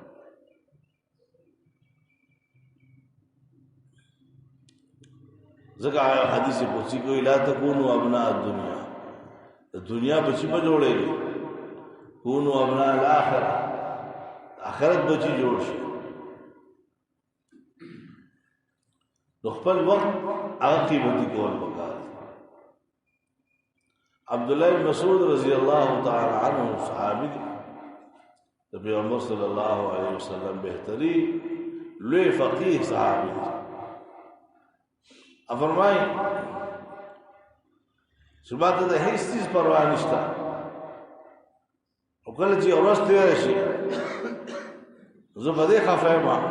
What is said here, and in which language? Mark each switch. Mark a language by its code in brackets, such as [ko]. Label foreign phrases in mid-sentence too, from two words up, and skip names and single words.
[ps] ځکه حدیث قدسی کوي [ar] لا تکونوا ابناء الدنیا، [ps] د دنیا بچی به جوړېږي، [ar] کونوا ابناء الاخره، [ps] آخرت بچی جوړ شي. نو خپل وخت هغه قیمتي کول پکار. عبداللہ بن مسعود [ar] رضی اللہ تعالی عنہ [ps] صحابی دی، د پیغمبر [ar] صلی اللہ علیہ وسلم [ps] بہتری لوی فقیه صحابی دی. فرمائی چې ما ته د هیڅ چیز پروا نشته، او کله چې ورځ تېره شي زه په دې خفه یم